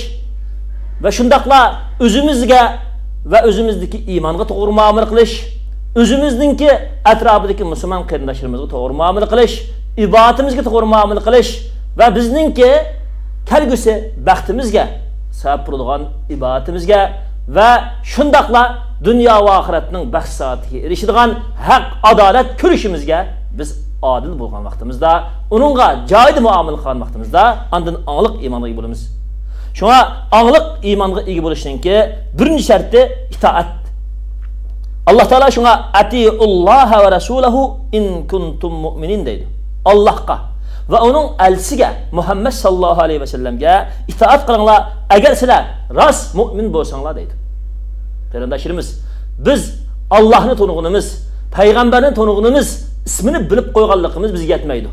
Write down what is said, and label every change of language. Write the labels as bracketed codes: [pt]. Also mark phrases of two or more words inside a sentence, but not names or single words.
[uz] va shundaqla o'zimizga va o'zimizdagi iymonga to'g'ri muomala qilish, o'zimizningki atrofidagi musulmon qarindoshlarimizga to'g'ri muomala qilish, ibodatimizga to'g'ri muomala qilish va bizningki kelgusi baxtimizga sabab bo'lgan ibodatimizga va shundaqla dunyo va oxiratning baxtsiga erishadigan haq, adolat ko'rishimizga biz adil bo'lgan vaqtimizda, uningga joyida muomala qilgan vaqtimizda andin angliq iymonga ega bo'lamiz. Shunga angliq iymonga ega bo'lishninki birinchi sharti itoat. Alloh taolo shunga [ar] أطيعوا الله ورسوله إن كنتم مؤمنين [uz] deydi. Allohga va uning elchisiga Muhammad [ar] صلى الله عليه وسلمga [uz] itoat qilinglar agar sizlar rost mu'min bo'lsanglar deydi. Qarindoshlarimiz, biz Allohni tanig'inimiz, payg'ambarni tanig'inimiz, ismini bilib qo'yganligimiz bizga yetmaydi.